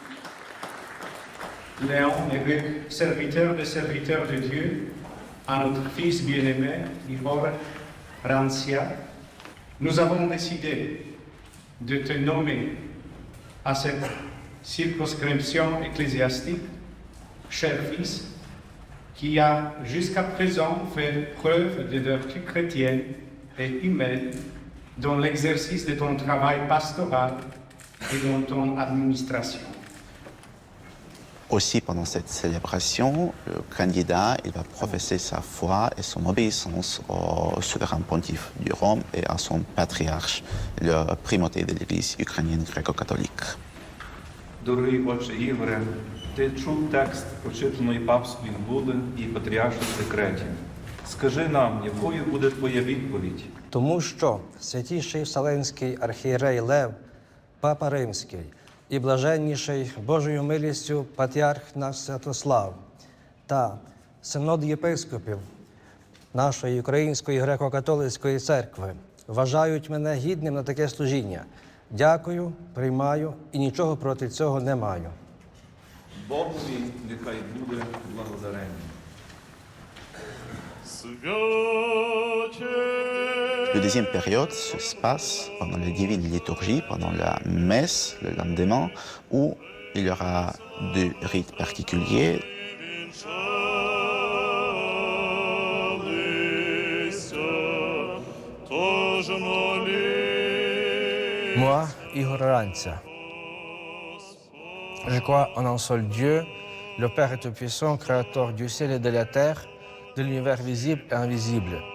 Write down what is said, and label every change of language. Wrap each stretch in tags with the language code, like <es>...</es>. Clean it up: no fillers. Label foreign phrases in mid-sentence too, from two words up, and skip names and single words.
<fr>Léon, évêque, serviteur de Dieu, à notre fils bien-aimé, Igor Rantza, nous avons décidé de te nommer à cette circonscription ecclésiastique, cher fils, qui a jusqu'à présent fait preuve de vertu chrétienne et humaine dans l'exercice de ton travail pastoral et dans ton administration. Aussi, pendant cette célébration, le candidat il va professer sa foi et son obéissance au souverain pontife du Rome et à son patriarche, le primauté de l'Église ukrainienne gréco-catholique.</fr> <uk>Дорогий отче Ігоре, ти чув текст прочитаної папської були і патріарших декретів. Скажи нам, якою буде твоя відповідь? Тому що святіший Вселенський архієрей Лев, Папа Римський і блаженніший Божою милістю патріарх наш Святослав та синод єпископів нашої Української греко-католицької церкви вважають мене гідним на таке служіння. Дякую, приймаю і нічого проти цього не маю. Богові нехай буде благодарення.</uk> <fr>La deuxième période se passe pendant la divine liturgie, pendant la messe le lendemain, où il y aura 2 rites particuliers. Moi, Igor Rantza, je crois en un seul Dieu, le Père Tout-Puissant, Créateur du ciel et de la terre, de l'univers visible et invisible.</fr>